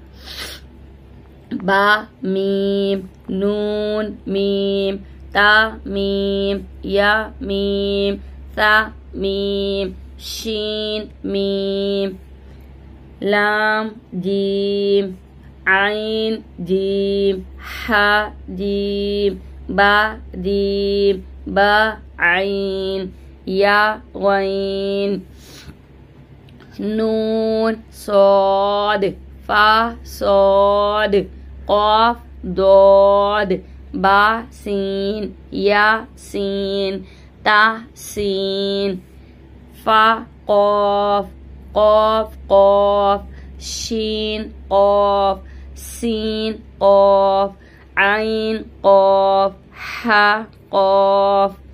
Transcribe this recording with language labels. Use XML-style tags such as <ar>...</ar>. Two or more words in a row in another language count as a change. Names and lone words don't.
<ar>با میم، نون میم، تا میم، یا میم، ثا میم، شین میم، لام جیم, عین جیم، حا جیم، با جیم, با عین یا غین نون صاد فا صاد قاف ضاد با سین یا سین تا سین فا قاف قاف قاف شین قاف سین قاف عین قاف حا قاف</ar>